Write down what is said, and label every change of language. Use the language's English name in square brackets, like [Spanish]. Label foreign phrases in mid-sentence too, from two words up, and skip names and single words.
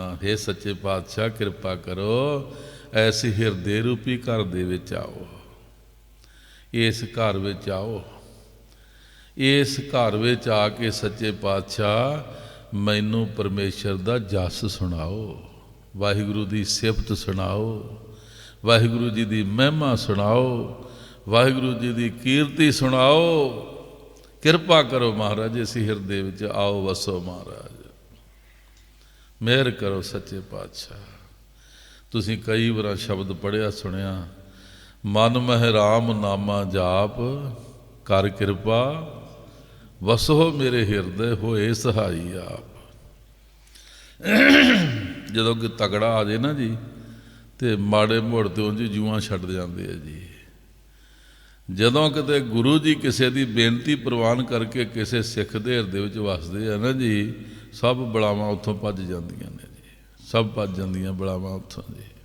[Punjabi] ਹੇ ਸੱਚੇ ਪਾਤਸ਼ਾਹ ਕ੍ਰਿਪਾ ਕਰੋ ਐਸੇ ਹਿਰਦੇ ਰੂਪੀ ਘਰ ਦੇ ਵਿਚ ਆਓ, ਇਸ ਘਰ ਵਿਚ ਆਓ, ਇਸ ਘਰ ਵਿਚ ਆਕੇ ਸੱਚੇ ਪਾਤਸ਼ਾਹ ਮੈਨੂੰ ਪਰਮੇਸ਼ਵਰ ਦਾ ਜਸ ਸੁਣਾਓ, ਵਾਹਿਗੁਰੂ ਦੀ ਸਿਫ਼ਤ ਸੁਣਾਓ, ਵਾਹਿਗੁਰੂ ਜੀ ਦੀ ਮਹਿਮਾ ਸੁਣਾਓ, ਵਾਹਿਗੁਰੂ ਜੀ ਦੀ ਕੀਰਤੀ ਸੁਣਾਓ। ਕਿਰਪਾ ਕਰੋ ਮਹਾਰਾਜ ਇਸ ਹਿਰਦੇ ਵਿਚ ਆਓ ਵਸੋ ਮਹਾਰਾਜ, ਮੇਹਰ ਕਰੋ ਸੱਚੇ ਪਾਤਸ਼ਾਹ। ਤੁਸੀਂ ਕਈ ਬਾਰ ਸ਼ਬਦ ਪੜ੍ਹਿਆ ਸੁਣਿਆ, ਮਨ ਮਹਿ ਰਾਮ ਨਾਮਾ ਜਾਪ ਕਰ ਕਿਰਪਾ ਵਸੋ ਮੇਰੇ ਹਿਰਦੇ ਹੋਏ ਸਹਾਈ ਆਪ। ਜਦੋਂ ਕਿ ਤਗੜਾ ਆ ਜਾਏ ਨਾ ਜੀ ਤੋ ਮਾੜੇ ਮੋੜ ਤੇ ਉਂਜ ਜੂਆਂ ਛੱਡ ਜਾਂਦੇ ਆ ਜੀ। ਜਦੋਂ ਕਿਤੇ ਗੁਰੂ ਜੀ ਕਿਸੀ ਕੀ ਬੇਨਤੀ ਪ੍ਰਵਾਨ ਕਰਕੇ ਕਿਸੀ ਸਿੱਖ ਦੇ ਹਿਰਦੇ ਵਿਚ ਵਸਦੇ ਆ ਨਾ ਜੀ, ਸਬ ਬਲਾਵਾਂ ਉੱਥੋਂ ਭੱਜ ਜਾਂਦੀਆਂ ਨੇ ਜੀ, ਸਬ ਭੱਜ ਜਾਂਦੀਆਂ ਬਲਾਵਾਂ ਉੱਥੋਂ ਜੀ।